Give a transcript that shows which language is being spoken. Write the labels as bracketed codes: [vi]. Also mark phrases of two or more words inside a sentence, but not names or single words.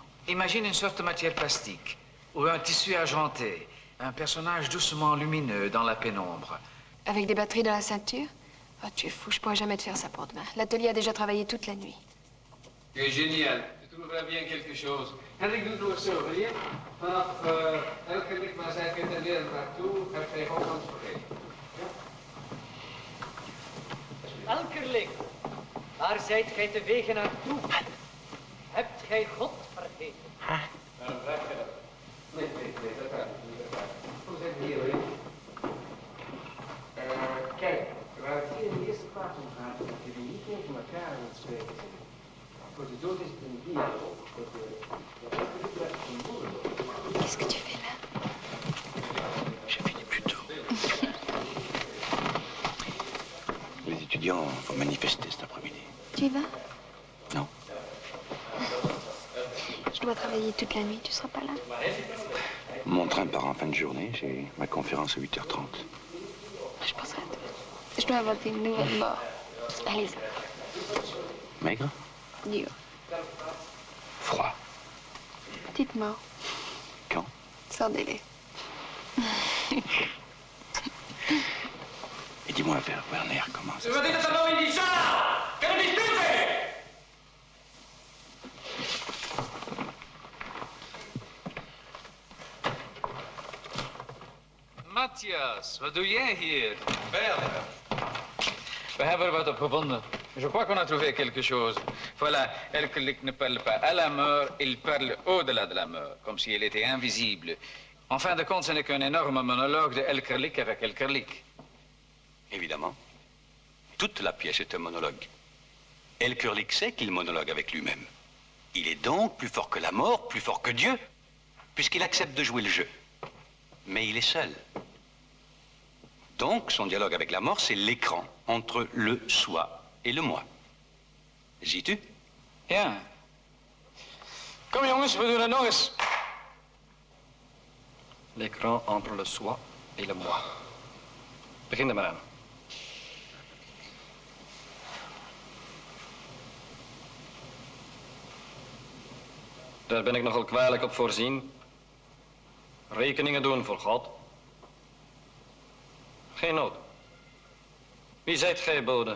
[fr] Imagine une sorte de matière plastique ou un tissu argenté. Un personnage doucement lumineux dans la pénombre. Avec des batteries dans la ceinture? Oh, tu es fou, je pourrais jamais te faire ça pour demain. L'atelier a déjà travaillé toute la nuit. C'est génial. Tu trouveras bien quelque chose. [nl] Henrik doet nog zo, wil je? Vanaf Elkerlijk maar zijn atelier naartoe, heb je Hollands vergeten. Elkerlijk, waar zijt gij te wegen naartoe? Hebt gij God vergeten? Waarom vraag je dat? Nee, dat kan niet. Kom eens even hier, hoor je. Kijk, waar het hier in de eerste plaats om gaat, dat jullie niet tegen elkaar aan het spreken zijn. Voor de dood is het een dialoog. [fr] Qu'est-ce que tu fais là? J'ai fini plus tôt. Les étudiants vont manifester cet après-midi. Tu y vas? Non. Je dois travailler toute la nuit, tu seras pas là? Mon train part en fin de journée. J'ai ma conférence à 8h30. Je penserai à toi. Je dois inventer une nouvelle mort. Allez-y. Maigre? Dur. Froid. Petite mort. Quand? Sans délai. Et dis-moi, Werner, comment ça se [nl] Wat is het dan nou in die zaal? Kan het niet stil zijn? Matthias, wat doe jij hier? Werner. We hebben er wat op gevonden. [fr] Je crois qu'on a trouvé quelque chose. Voilà, Elkerlijk ne parle pas à la mort, il parle au-delà de la mort, comme si elle était invisible. En fin de compte, ce n'est qu'un énorme monologue de Elkerlijk avec Elkerlijk. Évidemment. Toute la pièce est un monologue. Elkerlijk sait qu'il monologue avec lui-même. Il est donc plus fort que la mort, plus fort que Dieu, puisqu'il accepte de jouer le jeu. Mais il est seul. Donc, son dialogue avec la mort, c'est l'écran entre le soi et le moi. [nl] Ziet-u? Ja. Kom jongens, we doen het nog eens. [fr] L'écran entre le soi et le moi. [nl] Begin er maar aan. Daar ben ik nogal kwalijk op voorzien. Rekeningen doen voor God. Geen nood. Wie zijt gij, bode?